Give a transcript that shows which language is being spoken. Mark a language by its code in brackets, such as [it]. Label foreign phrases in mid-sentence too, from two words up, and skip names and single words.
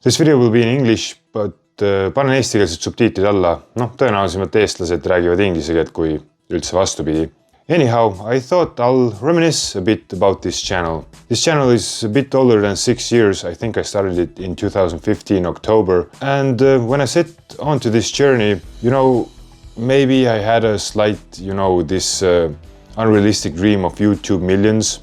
[en] This video will be in English, but [et] panen eestikeelsed subtiitrid alla. Noh, tõenäolisemalt eestlased räägivad inglise keelt kui üldse vastupidi. [en] Anyhow, I thought I'll reminisce a bit about this channel. This channel is a bit older than 6 years. I think I started it in 2015 October. And when I set onto this journey, maybe I had a slight, this unrealistic dream of YouTube millions.